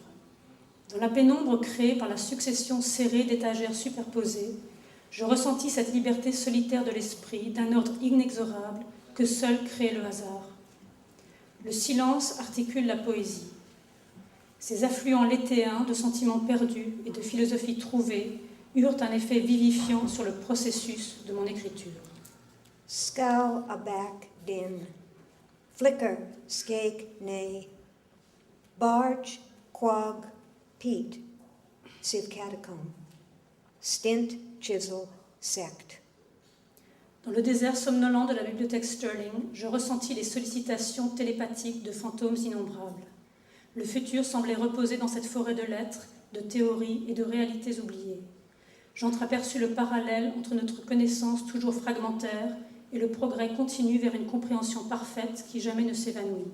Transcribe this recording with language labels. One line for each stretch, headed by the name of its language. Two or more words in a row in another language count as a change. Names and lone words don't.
French: Dans la pénombre créée par la succession serrée d'étagères superposées, je ressentis cette liberté solitaire de l'esprit d'un ordre inexorable que seul crée le hasard. Le silence articule la poésie. Ces affluents lettéens de sentiments perdus et de philosophie trouvée eurent un effet vivifiant sur le processus de mon écriture.
English: Scowl aback din, flicker, skake, nay, barge, quag, peat, sieve catacomb, stint, chisel, sect.
French: Dans le désert somnolent de la bibliothèque Sterling, je ressentis les sollicitations télépathiques de fantômes innombrables. Le futur semblait reposer dans cette forêt de lettres, de théories et de réalités oubliées. J'entreaperçus le parallèle entre notre connaissance toujours fragmentaire et le progrès continu vers une compréhension parfaite qui jamais ne s'évanouit.